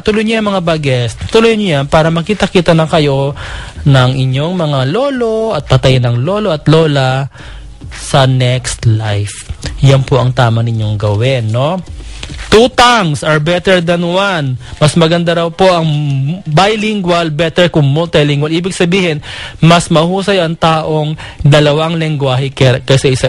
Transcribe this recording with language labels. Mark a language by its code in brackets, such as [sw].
[tl] Tuloy niyo yan mga bages. Tuloy niyo yan para makita-kita na kayo ng inyong mga lolo at patay ng lolo at lola sa [en] next life. [tl] Yan po ang tama ninyong gawin, no? [en] 2 tongues are better than 1. [tl] Mas maganda raw po ang bilingual, better kung multilingual. Ibig sabihin, mas mahusay ang taong 2 lengguwahe kaysa isa.